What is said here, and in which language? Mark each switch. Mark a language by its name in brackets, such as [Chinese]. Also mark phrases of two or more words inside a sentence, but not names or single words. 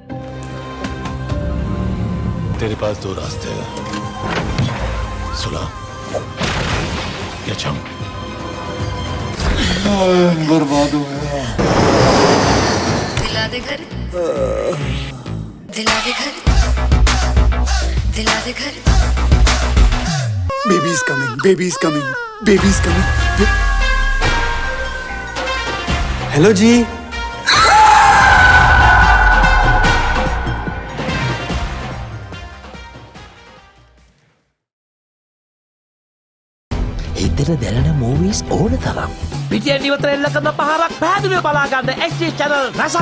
[Hindi] तेरे पास दो रास्ते हैं, सुलह या जंग। बर्बाद हो गया। [Punjabi] दिला दे घर, दिला दे घर, दिला दे घर। [English] Baby is coming, baby is coming, baby is coming. [Hindi] हेलो जी। [Sinhala] හිතට දැනෙන මූවීස් ඕන තරම්. පිටියෙන් ඉවතර එල්ල කරන පහරක් පැහැදිලිව බලා ගන්න [English] HD channel [Sinhala] රසක්.